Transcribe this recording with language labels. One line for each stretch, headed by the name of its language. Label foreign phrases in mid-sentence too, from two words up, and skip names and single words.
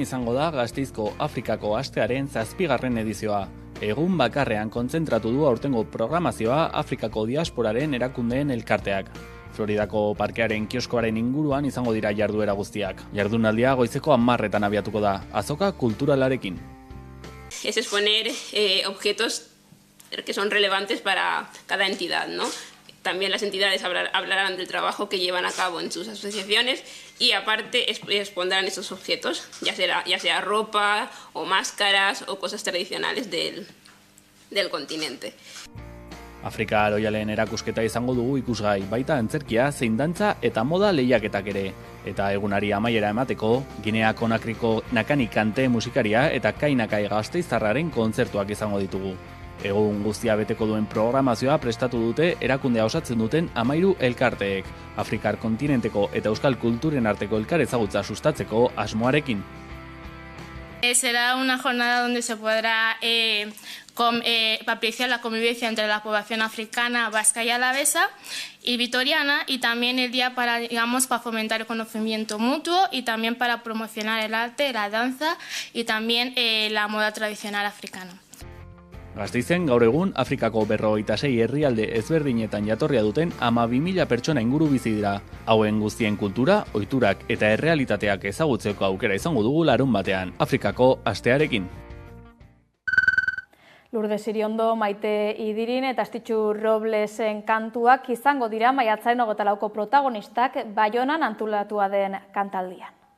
Basque: izango da Gasteizko Afrikako astearen 7. edizioa. Egun bakarrean kontzentratu du aurtengo programazioa Afrikako diasporaren erakundeen elkarteak. Floridako parkearen kioskoaren inguruan izango dira jarduera guztiak. Jardunaldia goizeko 10:00 abiatuko da, azoka kulturalarekin.
Spanish: Es exponer objetos que son relevantes para cada entidad, ¿no? También las entidades hablarán del trabajo que llevan a cabo en sus asociaciones y aparte expondrán esos objetos, ya sea ropa o máscaras o cosas tradicionales del continente.
Basque: Afrika Aroialen erakusketa izango dugu ikusgai, baita antzerkia, zein dantza eta moda lehiaketak ere. Eta egunari amaiera emateko, Ginea Konakriko Nakani Kante musikaria eta Kainakai Gasteiztarraren kontzertuak izango ditugu. Egun guztia beteko duen programazioa prestatu dute erakundea osatzen duten 13 elkarteek, Afrikar kontinenteko eta euskal kulturen arteko elkar ezagutza sustatzeko asmoarekin.
Spanish: Será una jornada donde se podrá apreciar la convivencia entre la población africana, vasca y alavesa y vitoriana, y también el día para fomentar el conocimiento mutuo y también para promocionar el arte, la danza y también la moda tradicional africana.
Basque: Gasteizen gaur egun Afrikako 56 herrialde ezberdinetan jatorria duten 12.000 pertsona inguru bizi dira. Hauen guztien kultura, ohiturak eta errealitateak ezagutzeko aukera izango dugu larunbatean, Afrikako astearekin. Lourdes Iriondo, Maite Idirin eta Astitxu Roblesen kantuak izango dira maiatzaren 24ko protagonistak Baionan antolatua den kantaldian.